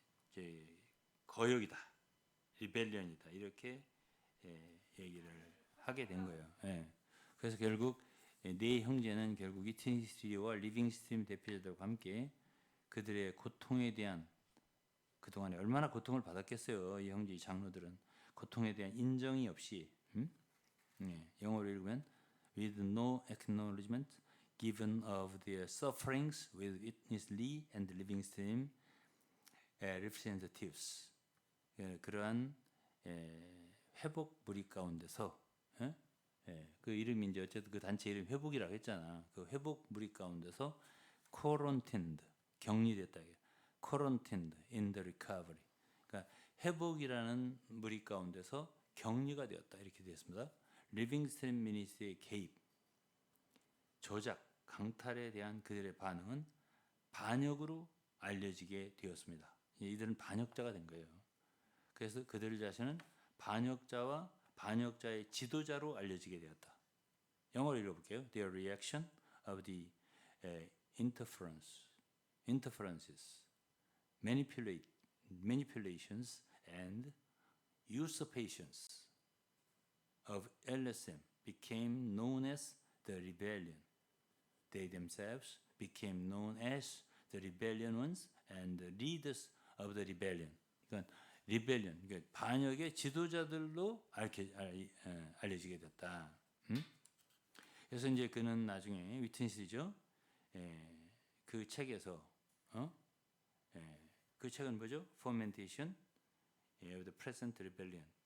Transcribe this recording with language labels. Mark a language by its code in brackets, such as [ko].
[ko] 이제 거역이다, 리벨리언이다 이렇게 얘기를 하게 된 거예요. 그래서 결국 네 형제는 결국 위트니스와 리빙스트림 대표자들과 함께 그들의 고통에 대한 그동안에 얼마나 고통을 받았겠어요. 이 형제 이 장로들은 고통에 대한 인정이 없이 영어로 읽으면 [en] with no acknowledgement given of their sufferings with witness Lee and Livingston representatives. [ko] 그러한 회복 무리 가운데서 그 이름이 이제 어쨌든 그 단체 이름 회복이라고 했잖아. 그 회복 무리 가운데서 quarantined 격리됐다. [en] quarantined in the recovery. [ko] 그러니까 회복이라는 무리 가운데서 격리가 되었다 이렇게 되었습니다. 리빙스턴 미니스의 개입, 조작, 강탈에 대한 그들의 반응은 반역으로 알려지게 되었습니다. 이들은 반역자가 된 거예요. 그래서 그들 자신은 반역자와 반역자의 지도자로 알려지게 되었다. 영어로 읽어볼게요. [en] Their reaction of the interferences, manipulations and usurpations of LSM became known as the rebellion. They themselves became known as the rebellion ones and the leaders of the rebellion. [ko] 그러니까 rebellion, 그러니까 반역의 지도자들로 알려지게 됐다. 그래서 이제 그는 나중에 위트니스죠. 그 책에서 그 책은 뭐죠? [en] Fermentation of the Present Rebellion.